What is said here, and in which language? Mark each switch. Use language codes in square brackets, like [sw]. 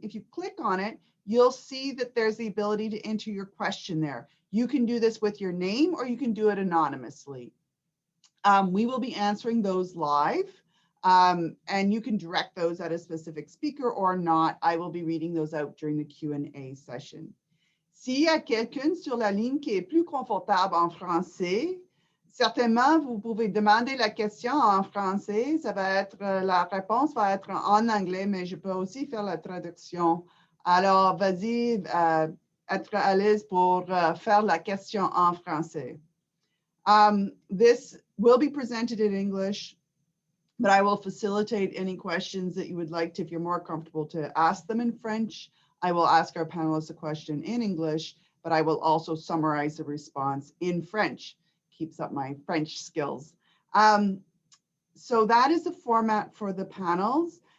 [en] If you click on it, you'll see that there's the ability to enter your question there. You can do this with your name or you can do it anonymously. We will be answering those live and you can direct those at a specific speaker or not. I will be reading those out during the Q&A session. [fr] S'il y a quelqu'un sur la ligne qui est plus confortable en français, certainement, vous pouvez demander la question en français. Ça va être, la réponse va être en anglais, mais je peux aussi faire la traduction. Alors, vas-y, être à l'aise pour faire la question en français. [en] This will be presented in English, but I will facilitate any questions that you would like to, if you're more comfortable to ask them in French. I will ask our panelists a question in English, but I will also summarize the response in French. Keeps up my French skills. So that is the format for the panels.